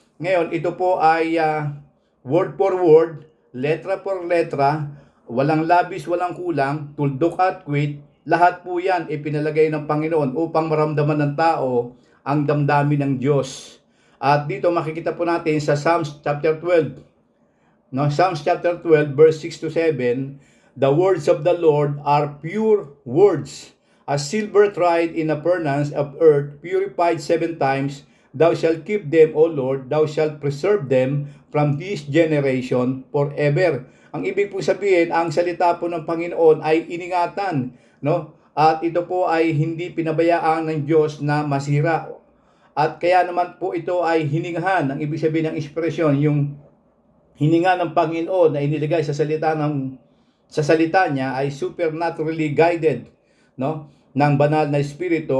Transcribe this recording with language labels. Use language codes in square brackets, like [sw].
[tl] Ngayon, ito po ay word for word, letra for letra, walang labis, walang kulang, tuldok at quit. Lahat po yan ipinalagay ng Panginoon upang maramdaman ng tao ang damdamin ng Diyos. At dito makikita po natin sa Psalms chapter 12. [en] No, Psalms chapter 12 verse 6 to 7, the words of the Lord are pure words, as silver tried in a furnace of earth, purified 7 times. Thou shalt keep them, O Lord, thou shalt preserve them from this generation forever. [tl] Ang ibig po sabihin, ang salita po ng Panginoon ay iningatan, no? At ito po ay hindi pinabayaan ng Diyos na masira. At kaya naman po ito ay hiningahan. Ang ibig sabihin ng ekspresyon, yung hininga ng Panginoon na inilagay sa salita niya ay [en] supernaturally guided, [tl] no, ng banal na espiritu.